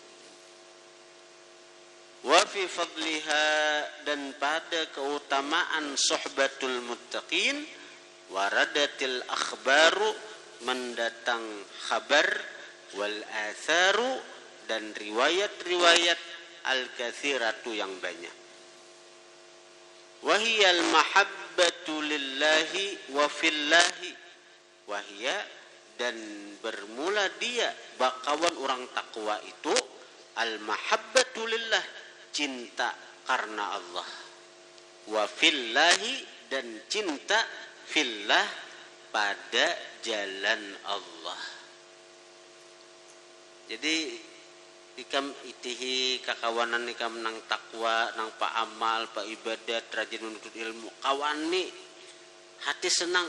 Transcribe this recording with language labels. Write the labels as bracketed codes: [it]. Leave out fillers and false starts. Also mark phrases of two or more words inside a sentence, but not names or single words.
[ar] وفي فضلها, [id] dan pada keutamaan [ar] صحبة المتقين, وردت الأخبار, [id] mendatang khabar, [ar] والآثار, [id] dan riwayat-riwayat [ar] al-kathiratu, [id] yang banyak. [ar] وهي المحبة لله وفي الله. [id] Wahia, dan bermula dia bakawan orang takwa itu, [ar] المحبة لله, [id] cinta karena Allah. [ar] وفي الله, [id] dan cinta fillah, pada jalan Allah. [bjn] Jadi ikam itihi kakawanan ikam nang takwa, nang pa amal, pa ibadat, rajin menuntut ilmu, kawani hati senang.